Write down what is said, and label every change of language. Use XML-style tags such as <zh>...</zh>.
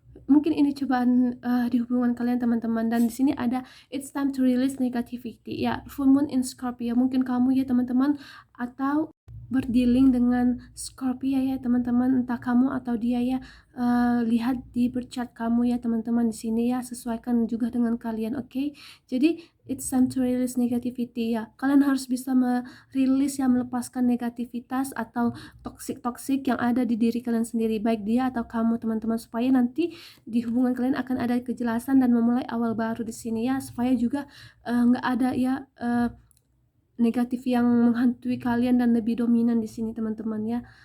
<id>Mungkin ini cobaan di hubungan kalian teman-teman. Dan di sini ada</id> <en>it's time to release negativity ya, full moon in Scorpio,</en> <id>mungkin kamu ya teman-teman, atau dealing dengan Scorpio ya teman-teman, entah kamu atau dia ya. Lihat di berchat kamu ya teman-teman di sini ya, sesuaikan juga dengan kalian, oke? Jadi</id> <en>it's time to release negativity ya.</en> <id>Kalian harus bisa merilis ya, melepaskan negativitas atau toxic yang ada di diri kalian sendiri, baik dia atau kamu teman-teman, supaya nanti di hubungan kalian akan ada kejelasan dan memulai awal baru di sini ya, supaya juga nggak ada ya negatif yang menghantui kalian dan lebih dominan di sini teman-teman ya.</id>